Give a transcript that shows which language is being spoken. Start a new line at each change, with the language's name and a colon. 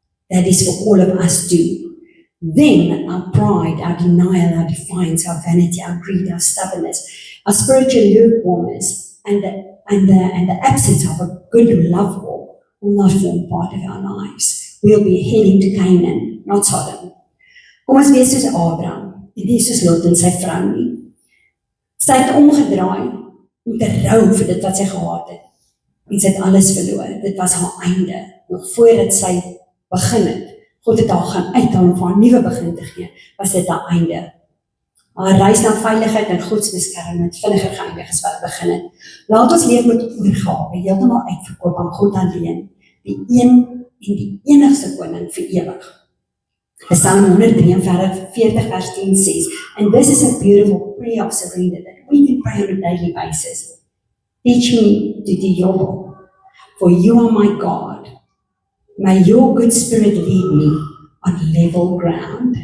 English: That is for all of us too. Then our pride, our denial, our defiance, our vanity, our greed, our stubbornness, our spiritual lukewarmness, and the absence of a good love walk will not form part of our lives. We'll be heading to Canaan, not Sodom.
Afrikaans: Kom ons wees soos Abraham, en nie soos Lot en sy vrou nie. Sy het omgedraai om te rou vir dit wat sy gehad het. En sy het alles verloor. Dit was haar einde. Nog voordat sy begin het, God het haar gaan uithaal om vir haar nuwe begin te gee, was dit haar einde. Haar reis na veiligheid en Gods beskerming het vinniger geëindig as wat begin het. Laat ons leef met oorgawe, heeltemal uitverkoop aan God alleen, die een en die enigste koning vir ewig.
English: Psalm 143 vers 10 says, and this is a beautiful prayer of surrender that we can pray on a daily basis. Teach me to do your will, for you are my God. May your good spirit lead me on level ground.